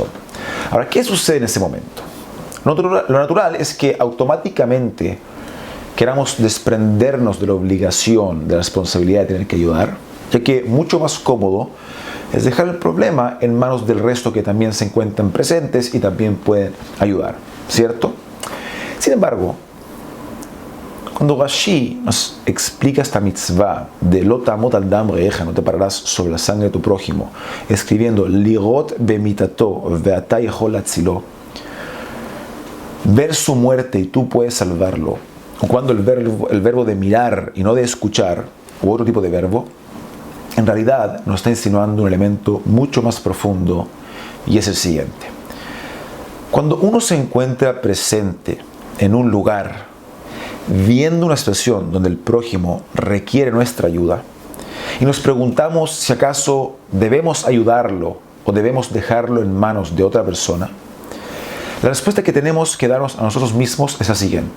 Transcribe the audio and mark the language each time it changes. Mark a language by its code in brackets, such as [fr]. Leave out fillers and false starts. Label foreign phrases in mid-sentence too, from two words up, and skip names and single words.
[es] Ahora, ¿qué sucede en ese momento? Lo natural es que automáticamente queramos desprendernos de la obligación, de la responsabilidad de tener que ayudar, ya que mucho más cómodo es dejar el problema en manos del resto que también se encuentran presentes y también pueden ayudar, ¿cierto? Sin embargo, cuando Rashi nos explica esta mitzvah de [he] לא תעמד על דם רעך, [es] no te pararás sobre la sangre de tu prójimo, escribiendo [he] לראות במיתתו ואתה יכול להצילו, [es] ver su muerte y tú puedes salvarlo, cuando el verbo de mirar y no de escuchar, u otro tipo de verbo, en realidad nos está insinuando un elemento mucho más profundo, y es el siguiente. Cuando uno se encuentra presente en un lugar, viendo una situación donde el prójimo requiere nuestra ayuda, y nos preguntamos si acaso debemos ayudarlo o debemos dejarlo en manos de otra persona, la respuesta que tenemos que darnos a nosotros mismos es la siguiente.